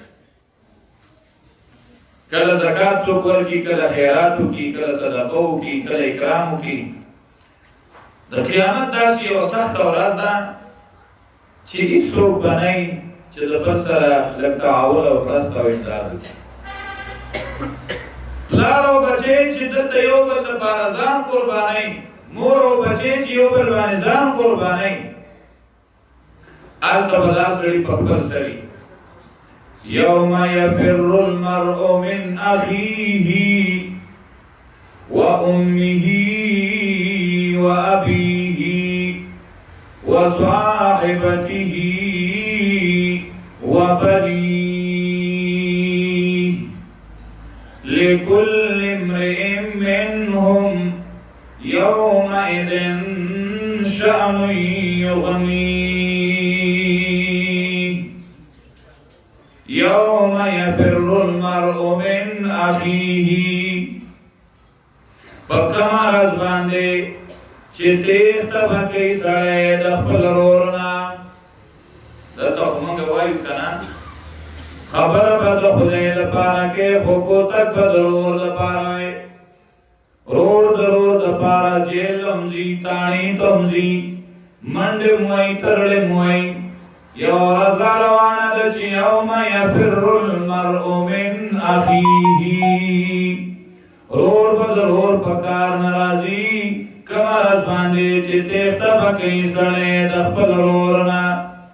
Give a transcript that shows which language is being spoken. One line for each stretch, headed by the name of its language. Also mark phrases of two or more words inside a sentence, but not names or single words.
Pashto: کله زکات څوک ورکړي کله خیرات وکړي کله صدقه وکړي کله اکرام وکړي د قیامت داسې یوه سخته ورځ ده چې هېڅوک به نه وي چې د بل سره لږ تعاون او مرسته او امداد وکړي پلار او بچی چې دلته یو بل لپاره ځان قربانوي مور او بچی چې یو بل باندې ځان قربانوي هلته به دا سړي په خپل سړي
Arabic: يوم يفر المرء من أخيه وأمه وأبيه وصاحبته وبنيه لكل امرئ منهم يومئذ شأن يغنيه يوم يفر المرء من أخيه
Pashto: پکما راز باندې چې تیښته به کوي سړی د خپل ورور نه دلته خو موږ وایو که نه خبره به د خدای دپاره کوې خو کوتک به د ورور دپاره وی ورور د ورور دپاره جیل هم ځي تاڼي ته هم ځي منډې هم وایي ترړې هم وایي یو ورځ را روانه ده چې
Arabic: یوم یفر المرء من اخیه
Pashto: ورور به د ورور په کار نه راځي کومه ورځ باندې چې تیښته به کوي سړی د خپل ورور نه